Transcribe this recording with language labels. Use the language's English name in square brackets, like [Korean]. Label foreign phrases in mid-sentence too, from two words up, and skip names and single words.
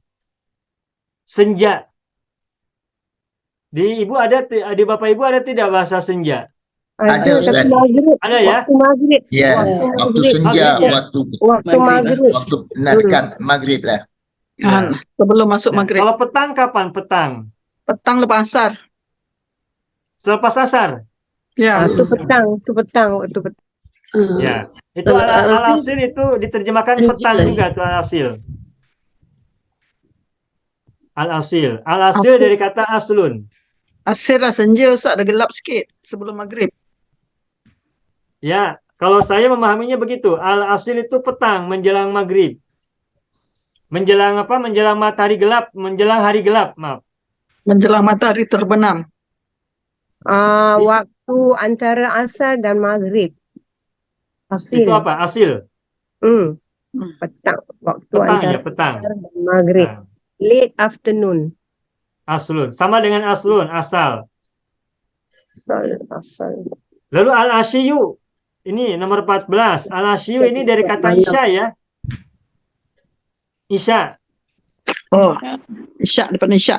[Indonesian] Senja. Di Bapak Ibu ada tidak bahasa senja? [Malay] Ada Ustaz. [Indonesian] Ada ya? Waktu maghrib. Ya, waktu senja, Waktu maghrib. waktu menarikan maghrib lah. Ya. Sebelum masuk Nah, maghrib. kalau petang kapan petang? [Malay] Petang lepas asar. [Indonesian] Selepas asar? Ya. Itu petang, waktu petang. Ya, itu al-asil itu diterjemahkan petang juga tuh al-asil. Al-asil. Al-asil dari kata aslun. [Malay] Asir lah senja Ustaz, dah gelap sikit sebelum maghrib. [Indonesian] Ya, kalau saya memahaminya begitu. Al-asil itu petang menjelang maghrib. Menjelang apa? Menjelang matahari gelap, menjelang hari gelap, maaf. Menjelang matahari terbenam. Waktu antara asar dan maghrib. Asil. Itu apa? Asil. Petang. Waktu Petang antara ya, petang. asar dan maghrib. Nah, [English] Late afternoon. [Indonesian] aslun. Sama dengan aslun, asal. Asal. Lalu al-asyiyu. Ini nomor 14. Al-asyiyu ini dari kata isya ya. Isya. [Malay] Oh, isyak depan isyak.